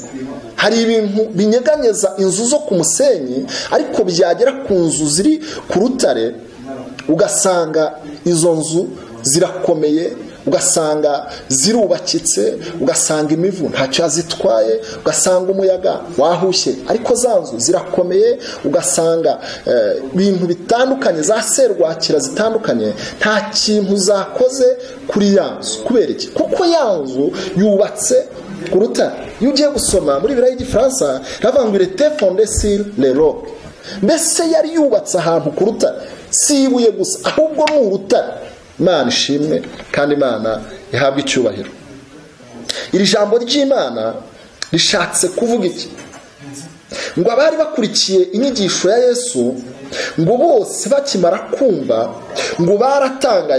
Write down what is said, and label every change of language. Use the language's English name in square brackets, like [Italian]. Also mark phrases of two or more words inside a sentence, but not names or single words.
[Kinyarwanda] Hari ibintu binyeganyeza inzu zo ku musenyi, ariko byagera ku nzu ziri ku rutare ugasanga izo nzu zirakomeye, ugasanga zirubakitse, ugasanga imivu ntacyo yazitwaye, ugasanga umuyaga wahushye, ariko za nzu zirakomeye. Ugasanga ibintu bitandukanye, za serwakira zitandukanye, nta kintu zakoze kuri ya nzu. Kubera iki? Kuko ya nzu yubatse ku rutare. Iyo ugiye gusoma muri Bibiliya y'Igifaransa ravuga ngo [French] il était fondé sur le roc. [Kinyarwanda] Mbese yari yubatse ahantu ku rutare, si ibuye gusa, ahubwo ni urutare. Imana ishimwe kandi Imana ihabwe icyubahiro. Iri jambo ry'Imana rishatse kuvuga iki? Ngo abari bakurikiye inyigisho ya Yesu, ngo bose bakimara kumva, ngo baratangaye.